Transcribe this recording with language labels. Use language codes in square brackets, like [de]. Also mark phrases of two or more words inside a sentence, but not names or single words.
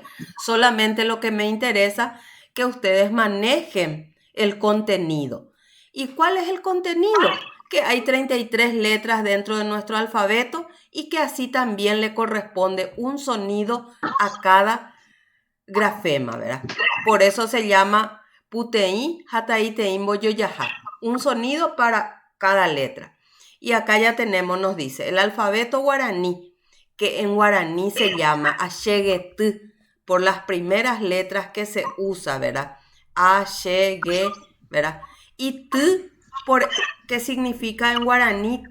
[es] Solamente lo que me interesa que ustedes manejen el contenido. ¿Y cuál es el contenido? Que hay 33 letras dentro de nuestro alfabeto y que así también le corresponde un sonido a cada grafema, ¿verdad? Por eso se llama [gn] puteí, hataí, teín, boyoyajá. [es] Un sonido para cada letra. Y acá ya tenemos, nos dice, el alfabeto guaraní, que en guaraní se llama asheguetú, por las primeras letras que se usa, ¿verdad? A, she, ge, ¿verdad? Y tu, por, ¿qué significa en guaraní?